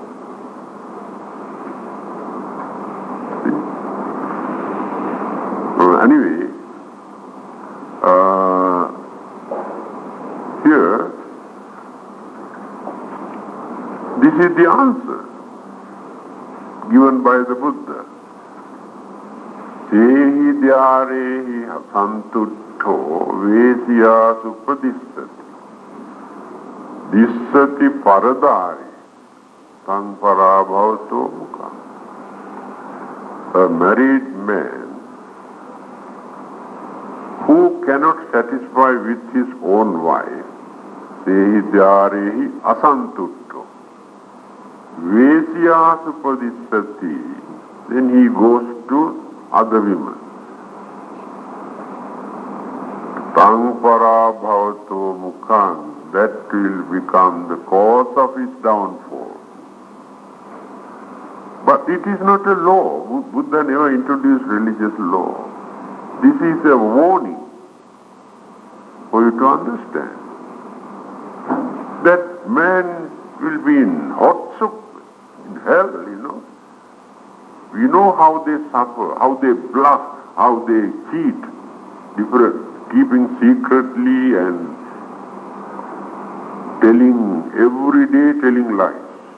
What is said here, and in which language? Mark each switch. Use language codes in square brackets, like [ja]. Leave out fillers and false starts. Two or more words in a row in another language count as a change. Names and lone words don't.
[en] Anyway, here, this is the answer given by the Buddha. [pi] Sehi dyarehi santutto vesya supadissati dissati paradari tang parabhavato mukha. [en] A married man who cannot satisfy with his own wife, [pi] sehi dyarehi asantutto vesya supadissati, [en] then he goes to other women. [pi] Tang para bhavato mukhan, [en] that will become the cause of his downfall. But it is not a law. Buddha never introduced religious law. This is a warning for you to understand that man will be in hot soup, in hell, We know how they suffer, how they bluff, how they cheat, keeping secretly and every day telling lies.